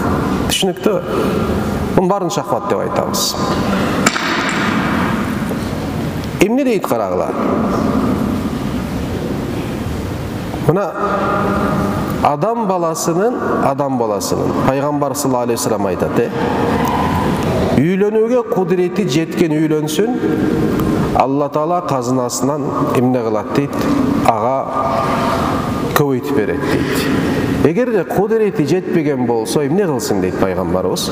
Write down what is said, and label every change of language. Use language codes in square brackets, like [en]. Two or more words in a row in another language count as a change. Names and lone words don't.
[ky] Түшүнүктүү? Мунун баарын шахват деп айтабыз. Эмне дейт карагыла? Мына адам баласынын Пайгамбар [ar] صلى الله عليه وسلم [ky] айтат, үйлөнүүгө кудурети жеткен үйлөнсүн, Алла Таала казынасынан эмне кылат дейт? Ага көбөйтүп берет дейт. Эгерде кудурети жетпеген болсо, эмне кылсын дейт Пайгамбарыбыз?